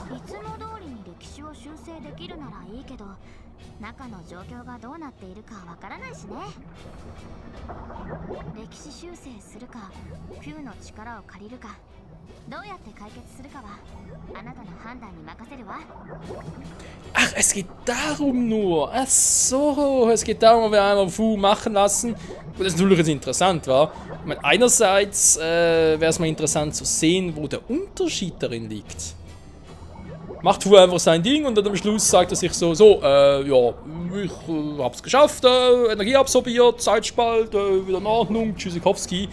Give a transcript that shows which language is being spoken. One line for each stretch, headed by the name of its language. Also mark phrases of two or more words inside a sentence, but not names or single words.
Japanese: いつも通りに歴史を修正できるならいいけど、中の状況がどうなっているかわからないしね。歴史修正するか、フューの力を借りるか、どうやって解決するかはあなたの判断に任せるわ。
German: Ach, es geht darum nur. Ach so, es geht darum, ob wir einmal Fu machen lassen. Und das ist natürlich jetzt interessant, wa? Ich meine, einerseits wäre es mal interessant zu sehen, wo der Unterschied darin liegt. Macht Fu einfach sein Ding und dann am Schluss sagt er sich so, ja, ich hab's geschafft, Energie absorbiert, Zeitspalt, wieder in Ordnung, Tschüssikowski.